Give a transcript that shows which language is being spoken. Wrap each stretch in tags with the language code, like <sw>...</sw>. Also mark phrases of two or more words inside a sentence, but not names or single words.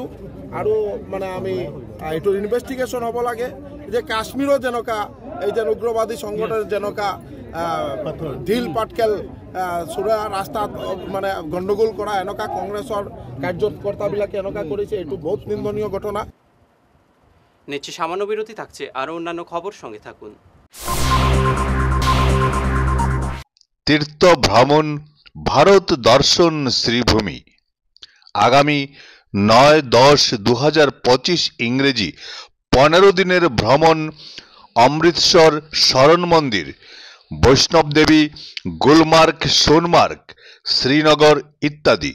<as>আৰু মানে আমি এইটো ইনভেষ্টিগেশ্যন হ'ব লাগে যে কাশ্মীৰত যেনেকুৱা এই যে উগ্ৰবাদী সংগঠন যেনেকুৱা ঢিল পাটকেল চোৰা ৰাস্তাত মানে গণ্ডগোল কৰা, এনেকুৱা কংগ্ৰেছৰ কাৰ্যকৰ্তাবিলাকে এনেকুৱা কৰিছে, এইটো বহুত নিন্দনীয় ঘটনা।</as> <bn>নিচ্ছে সামান্য বিরতি, থাকছে আরও অন্যান্য খবর, সঙ্গে থাকুন। তীর্থ ভ্রমণ ভারত দর্শন শ্রীভূমি আগামী 9-10-2025 ইংরেজি 15 দিনের ভ্রমণ অমৃতসর শরণ মন্দির, বৈষ্ণব দেবী, গুলমার্গ, সোনমার্গ, শ্রীনগর ইত্যাদি।</bn>